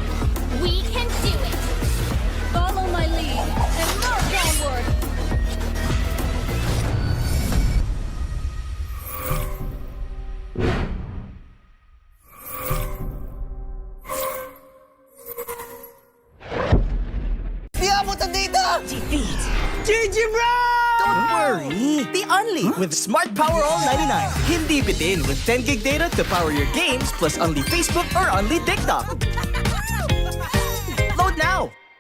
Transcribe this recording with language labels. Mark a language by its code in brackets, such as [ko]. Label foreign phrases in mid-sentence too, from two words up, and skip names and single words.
[en] We can do it! Follow my lead and march onward! [tl] Di abot ang data! [en] Defeat. GG, bro! Don't worry. The Only with Smart Power All 99. [tl] Hindi bitin [en] with 10 gig data to power your games plus only Facebook or only TikTok. Load now.